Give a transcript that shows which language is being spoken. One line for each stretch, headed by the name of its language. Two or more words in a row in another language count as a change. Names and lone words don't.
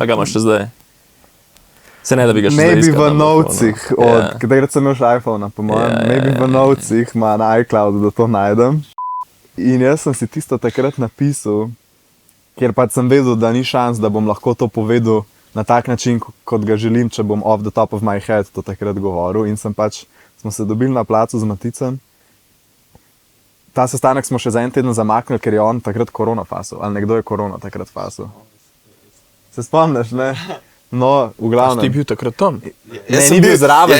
Slovenian: A ga imaš še zdaj? Se ne, da bi ga še zdaj
English: Maybe
Slovenian: iskal v na novcih, telefonu. takrat sem imel še iPhone, po mojem, maybe v novcih ima na iCloudu, da to najdem. In jaz sem si tisto takrat napisal, ker pač sem vedel, da ni šans, da bom lahko to povedal na tak način, kot ga želim, če bom
English: off the top of my head
Slovenian: to takrat govoril. In smo se dobili na placu z Maticem. Ta sestanek smo še za en teden zamaknili, ker je on takrat korona fasil. Ali nekdo je korona takrat fasil. Se spomniš, ne? No, v glavnem. Ti bil takrat tam? Ne, ni bil zraven,